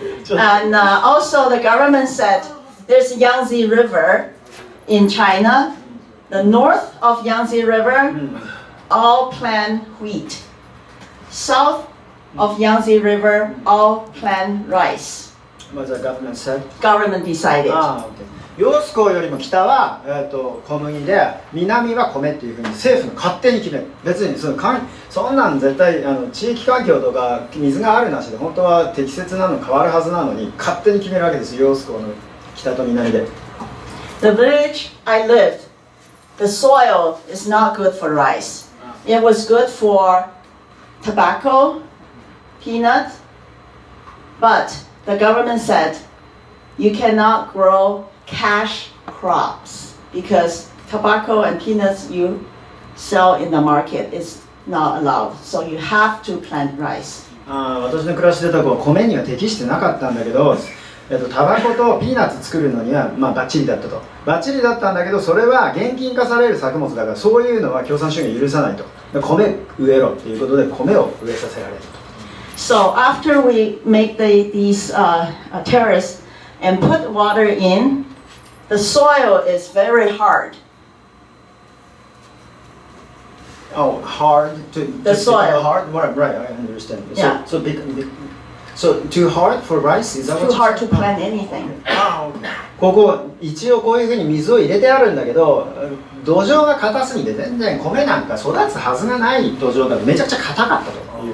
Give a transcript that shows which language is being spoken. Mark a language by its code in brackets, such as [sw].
[en] And also the government said there's Yangtze River in China. The north of Yangtze River all plant wheat. South of Yangtze River all plant rice. What the government said? Government decided. [ja] 揚子江よりも北は、小麦で南は米っていうふうに政府が勝手に決める別にそんなん絶対地域環境とか水があるなしで本当は適切なの変わるはずなのに勝手に決めるわけですよ揚子江の北と南で [en] The village I lived, the soil is not good for rice. It was good for tobacco, peanut, but the government said you cannot grow cash crops because tobacco and peanuts you sell in the market is not allowed. So you have to plant rice. [ja] 私の暮らしてた子は米には適してなかったんだけど、タバコとピーナッツ作るのにはバッチリだったと。バッチリだったんだけどそれは現金化される作物だからそういうのは共産主義許さないと。米植えろっていうことで米を植えさせられると。 [en] So after we make these terrace and put water in, the soil is very hard. Oh, hard to the soil. Hard, right? I understand. Yeah. So too hard for rice? Is that what Too hard to plant anything. [ja] ここ一応こういうふうに水を入れてあるんだけど土壌が硬すぎて全然米なんか育つはずがない土壌だとめちゃくちゃ硬かったという。